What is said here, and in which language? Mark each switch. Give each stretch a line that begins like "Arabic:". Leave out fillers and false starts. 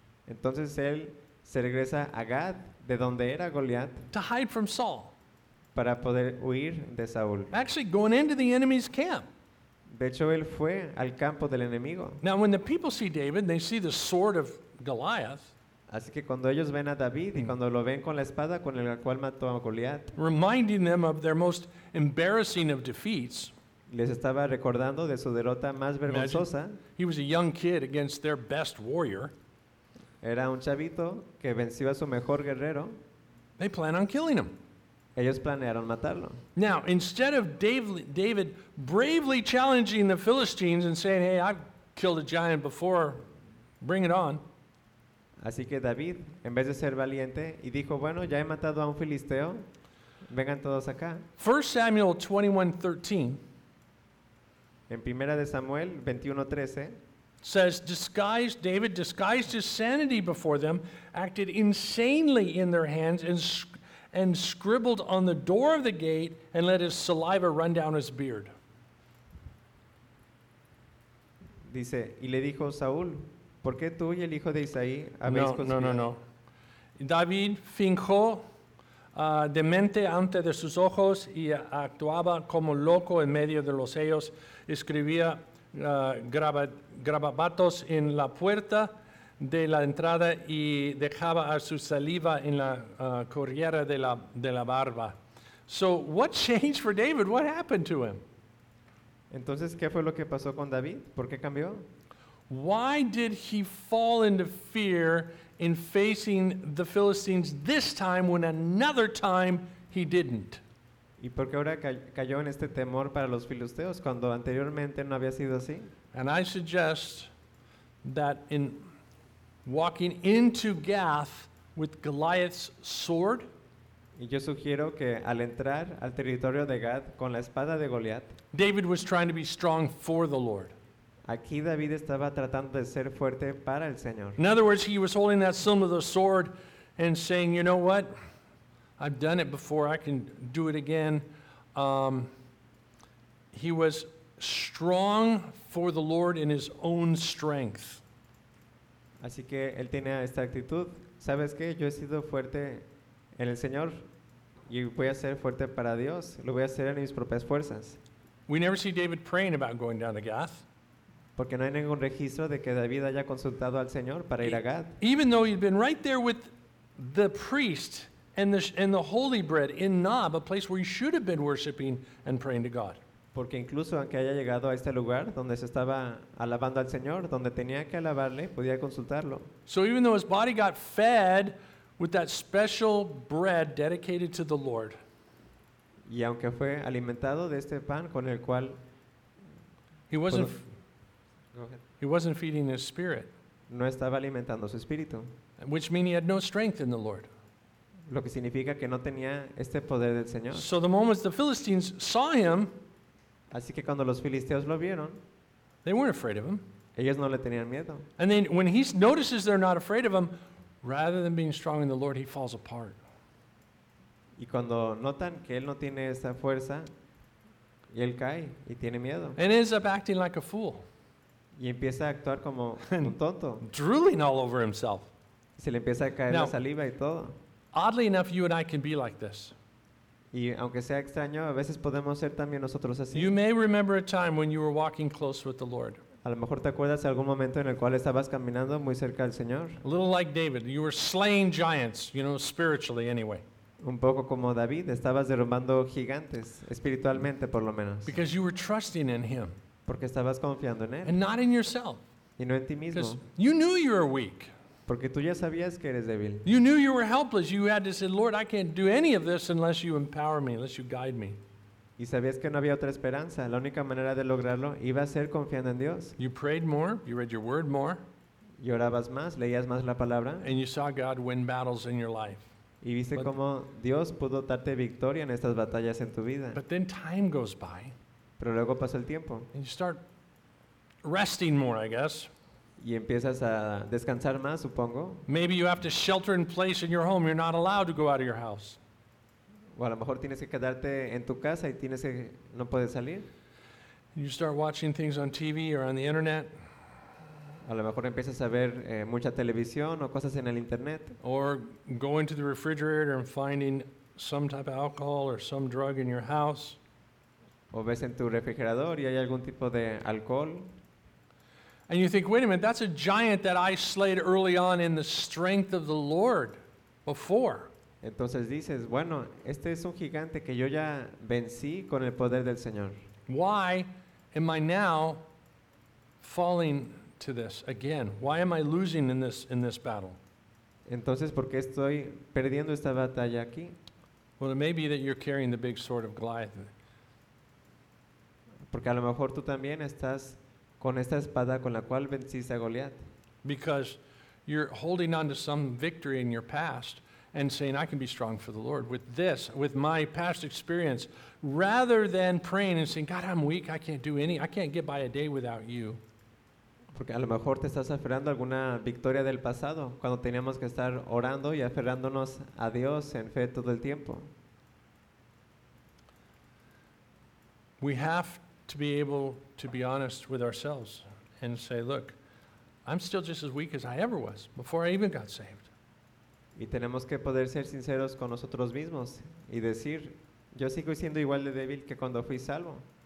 Spanish: Entonces él se regresa a Gad, de donde era Goliat,
English: to hide from Saul.
Spanish: Para poder huir de Saúl.
English: Actually going into the enemy's camp.
Spanish: De hecho, él fue al campo del enemigo.
English: Now when the people see David, they see the sword of Goliath.
Spanish: Así que cuando ellos ven a David y cuando lo ven con la espada con la cual mató a Goliat,
English: reminding them of their most embarrassing of defeats.
Spanish: Les estaba recordando de su derrota más vergonzosa.
English: Imagine, he was a young kid against their best warrior.
Spanish: Era un chavito que venció a su mejor guerrero.
English: They plan on killing him.
Spanish: Ellos planearon matarlo.
English: Now, instead of David bravely challenging the Philistines and saying, hey, I've killed a giant before, bring it on.
Spanish: Así que David, en vez de ser valiente, y dijo, bueno, ya he matado a un filisteo, vengan todos acá.
English: 1 Samuel 21:13.
Spanish: En Primera de Samuel 21:13.
English: Says David disguised his sanity before them, acted insanely in their hands, and scribbled on the door of the gate, and let his saliva run down his beard.
Spanish: Dice, y le dijo Saúl, ¿por qué tú y el hijo de Isaí habéis conspirado? No. David fingió demente ante de sus ojos y actuaba como loco en medio de los ellos. Escribía grabatos en la puerta de la entrada y dejaba a su saliva en la corriera de la barba.
English: So what changed for David? What happened to him?
Spanish: Entonces, ¿qué fue lo que pasó con David? ¿Por qué cambió?
English: Why did he fall into fear in facing the Philistines this time when another time he didn't?
Spanish: ¿Y por qué ahora cayó en este temor para los filisteos cuando anteriormente no había sido así?
English: And I suggest that in walking into Gath with Goliath's sword,
Spanish: y yo sugiero que al entrar al territorio de Gad con la espada de Goliat,
English: David was trying to be strong for the Lord.
Spanish: Aquí David estaba tratando de ser fuerte para el Señor.
English: In other words, he was holding that symbol of the sword and saying, you know what? I've done it before. I can do it again. He was strong for the Lord in his own strength.
Spanish: Así que él tenía esta actitud. ¿Sabes qué? Yo he sido fuerte en el Señor y voy a ser fuerte para Dios. Lo voy a hacer en mis propias fuerzas.
English: We never see David praying about going down to Gath.
Spanish: Porque no hay ningún registro de que David haya consultado al Señor para ir a Gad.
English: Even though he'd been right there with the priest and the holy bread in Nob, a place where he should have been worshiping and praying to God.
Spanish: Porque incluso aunque haya llegado a este lugar donde se estaba alabando al Señor, donde tenía que alabarle, podía consultarlo.
English: So even though his body got fed with that special bread dedicated to the Lord.
Spanish: Y aunque fue alimentado de este pan con el cual
English: he wasn't feeding his spirit.
Spanish: No estaba alimentando su espíritu.
English: Which means he had no strength in the Lord.
Spanish: Lo que significa que no tenía este poder del Señor.
English: So the moment the Philistines saw him,
Spanish: así que cuando los filisteos lo vieron,
English: they weren't afraid of him.
Spanish: Ellos no le tenían miedo.
English: And then when he notices they're not afraid of him, rather than being strong in the Lord, he falls apart.
Spanish: Y cuando notan que él no tiene esa fuerza, y él cae y tiene miedo.
English: And ends up acting like a fool.
Spanish: Y empieza a actuar como un tonto.
English: Drooling all over himself.
Spanish: Se le empieza a caer la saliva y todo.
English: Oddly enough, you and I can be like this.
Spanish: Y aunque sea extraño, a veces podemos ser también nosotros así.
English: You may remember a time when you were walking close with the Lord.
Spanish: A lo mejor te acuerdas de algún momento en el cual estabas caminando muy cerca del Señor.
English: A little like David, you were slaying giants, you know, spiritually anyway.
Spanish: Un poco como David, estabas derrumbando gigantes, espiritualmente por lo menos.
English: Because you were trusting in him.
Spanish: Porque estabas confiando en él.
English: And not in yourself.
Spanish: Y no en ti mismo.
English: Because you knew you were weak.
Spanish: Porque tú ya sabías que eres débil.
English: You knew you were helpless. You had to say, Lord, I can't do any of this unless you empower me, unless you guide me.
Spanish: Y sabías que no había otra esperanza. La única manera de lograrlo iba a ser confiando en Dios.
English: You prayed more. You read your word more.
Spanish: Y orabas más. Leías más la palabra.
English: And you saw God win battles in your life.
Spanish: Y viste cómo Dios pudo darte victoria en estas batallas en tu vida.
English: But then time goes by.
Spanish: Pero luego pasa el tiempo.
English: And you start resting more, I guess.
Spanish: Y empiezas a descansar más, supongo.
English: Maybe you have to shelter in place in your home. You're not allowed to go out of your house.
Spanish: O a lo mejor tienes que quedarte en tu casa y tienes que no puedes salir.
English: You start watching things on TV or on the internet.
Spanish: A lo mejor empiezas a ver mucha televisión o cosas en el internet.
English: Or go into the refrigerator and finding some type of alcohol or some drug in your house.
Spanish: O ves en tu refrigerador y hay algún tipo de alcohol.
English: And you think, wait a minute, that's a giant that I slayed early on in the strength of the Lord before.
Spanish: Entonces dices, bueno, este es un gigante que yo ya vencí con el poder del Señor.
English: Why am I now falling to this again? Why am I losing in this battle?
Spanish: Entonces, ¿por qué estoy perdiendo esta batalla aquí?
English: Well, it may be that you're carrying the big sword of Goliath.
Spanish: Porque a lo mejor tú también estás con esta espada con la cual venciste a Goliat.
English: Because you're holding on to some victory in your past and saying, I can be strong for the Lord with this, with my past experience, rather than praying and saying, God, I'm weak, I can't get by a day without you.
Spanish: Porque a lo mejor te estás aferrando a alguna victoria del pasado, cuando teníamos que estar orando y aferrándonos a Dios en fe todo el tiempo.
English: We have to be able to be honest with ourselves and say, look, I'm still just as weak as I ever was before I even got saved.
Spanish: Y tenemos que poder ser sinceros con nosotros mismos y decir, yo sigo siendo igual de débil que cuando fui salvo.